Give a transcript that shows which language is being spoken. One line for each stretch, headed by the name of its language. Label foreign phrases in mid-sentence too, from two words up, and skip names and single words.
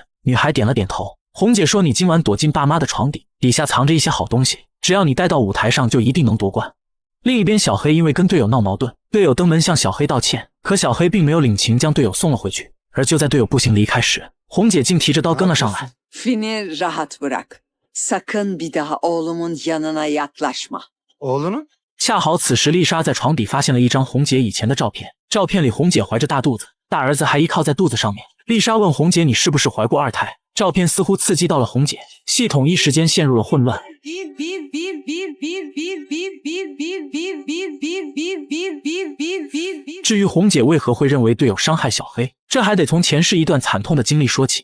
Chinese: 女孩点了点头。红姐说你今晚躲进爸妈的床底，底下藏着一些好东西，只要你带到舞台上就一定能夺冠。另一边，小黑因为跟队友闹矛盾，队友登门向小黑道歉，可小黑并没有领情，将队友送了回去。而就在队友步行离开时，红姐竟提着刀跟了上来。
Turkish: Finn'i rahat bırak. Sakın bir daha oğlumun yanına yaklaşma. Oğlunun?
Chinese: 恰好此时丽莎在床底发现了一张红姐以前的照片，照片里红姐怀着大肚子，大儿子还依靠在肚子上面。丽莎问红姐你是不是怀过2胎？照片似乎刺激到了红姐，系统一时间陷入了混乱。至于红姐为何会认为队友伤害小黑，这还得从前世一段惨痛的经历说起。